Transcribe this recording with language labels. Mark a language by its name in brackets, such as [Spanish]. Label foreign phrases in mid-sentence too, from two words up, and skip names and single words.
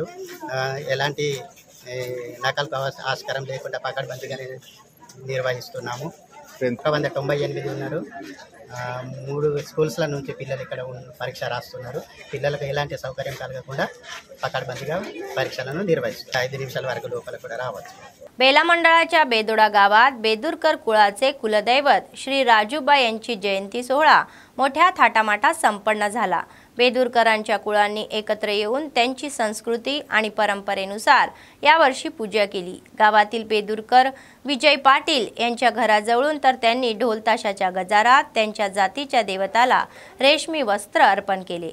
[Telugu] ఎలాంటి నకలు ఆస్కారం లేకుండా పకడ్బందీగా నిర్వహిస్తున్నాము। 198 ఉన్నారు। 3 స్కూల్స్ల నుంచి పిల్లలు ఇక్కడ పరీక్ష రాస్తున్నారు। పిల్లలకు ఎలాంటి సౌకర్యం కలగకుండా పకడ్బందీగా పరీక్షలను నిర్వహిస్తారు। 5 నిమిషాల వరకు లోపల కూడా రావచ్చు। [Marathi] बेला मंडळाच्या बेदोडा गावात बेदुरकर कुळाचे कुलदैवत श्री राजूबा यांची जयंती सोहळा मोठ्या थाटामाटात संपन्न झाला। बेदुरकरांच्या कुळांनी एकत्र येऊन त्यांची संस्कृती आणि परंपरेनुसार यावर्षी पूजा केली। गावातील बेदुरकर विजय पाटील यांच्या घराजवळून तर त्यांनी ढोल ताशाच्या गजारात त्यांच्या जातीच्या देवताला रेशमी वस्त्र अर्पण केले।